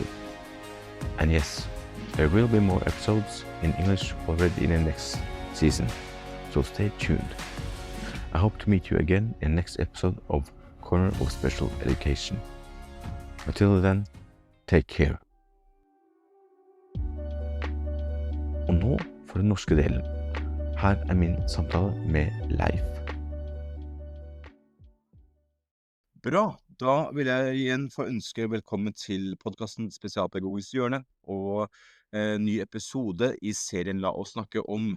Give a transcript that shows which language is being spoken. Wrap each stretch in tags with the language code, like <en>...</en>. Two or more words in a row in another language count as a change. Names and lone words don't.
<en>And yes, there will be more episodes in English already in the next season, so stay tuned. I hope to meet you again in the next episode of Corner of Special Education. Until then, take care.</en> <no>Og nå for den norske delen. Her min samtale med Leif. Bra, da vil jeg igjen få ønske velkommen til podcasten Spesialpedagogisk hjørne og ny episode i serien La oss snakke om.</no>